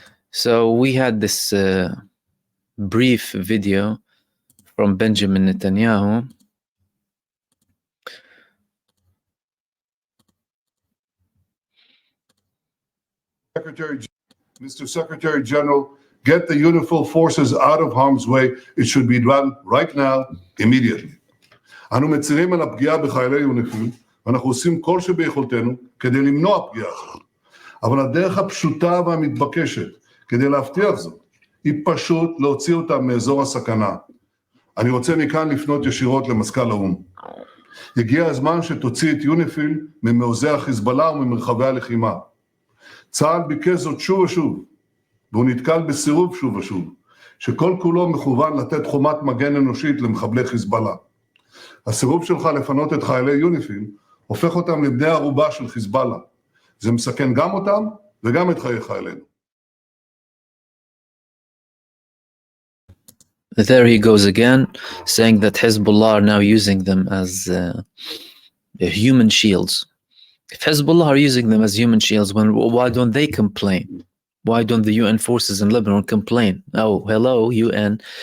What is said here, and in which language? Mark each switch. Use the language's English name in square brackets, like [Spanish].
[English] So we had this brief video from Benjamin Netanyahu. Mr. Secretary General, get the UNIFIL forces out of harm's way. It should be done right now, immediately. [Hebrew] אנו מצרים על הפגיעה בחיילי יוניפיל, ואנחנו עושים כל שביכולתנו כדי למנוע פגיעה אחת. אבל הדרך הפשוטה והמתבקשת כדי להבטיח זאת, היא פשוט להוציא אותם מאזור הסכנה. אני רוצה מכאן לפנות ישירות למזכ"ל האו"ם. הגיע הזמן שתוציא את יוניפיל ממעוזי החיזבאללה וממרחבי הלחימה. צה"ל ביקש זאת שוב ושוב, והוא נתקל בסירוב שוב ושוב, שכל כולו מכוון לתת חומת מגן אנושית למחבלי חיזבאללה. הסירוב שלך לפנות את חיילי יוניפיל הופך אותם לבני ערובה של חיזבאללה. זה מסכן גם אותם וגם את חיי חיילינו. [English] There he goes again, saying that Hezbollah are now using them as human shields. If Hezbollah are using them as human shields, why don't they complain? Why don't the UN forces in Lebanon complain? Oh, hello, UN.